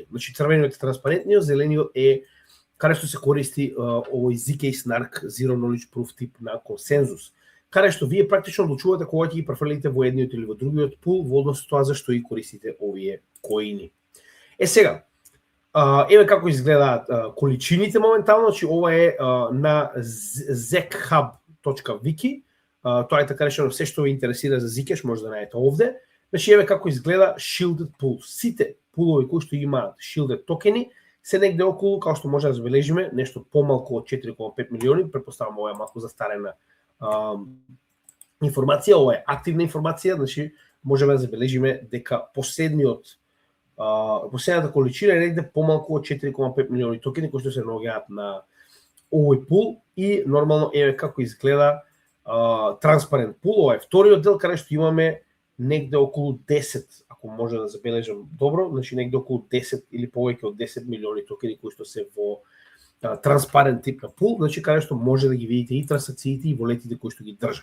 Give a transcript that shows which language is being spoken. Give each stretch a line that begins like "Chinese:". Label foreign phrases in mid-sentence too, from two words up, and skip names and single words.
Macedonian: Значи црвениот е транспарентниот, зелениот е каде што се користи овој
English: ZK Snark Zero Knowledge Proof
Macedonian: тип на консензус, каде што вие практично одлучувате кога ќе ги префрлите во едниот или во другиот пул во однос со тоа зашто и користите овие коини. Сега, еве како изгледаат количините моментално, значи ова е на zechub.wiki, тоа е така речено се што ви интересира за Zcash може да најдете овде. Значи еве како изгледа
English: shielded pool.
Macedonian: Сите пулови кои што имаат shielded токени се негде околу, како што може да забележиме, нешто помалку од 4,5 милиони, претпоставам ова е малку застарена информација, ова е активна информација, значи можеме да забележиме дека последната количина е негде помалку од 4,5 милиони токени кои што се наоѓаат на овој пул и нормално еве како изгледа транспарент пул, ова е вториот дел каде што имаме негде околу 10, ако може да забележам добро, значи негде околу 10 или повеќе од 10 милиони токени кои што се во транспарент тип на пул, значи каде што може да ги видите и трансакциите и волетите кои што ги држат.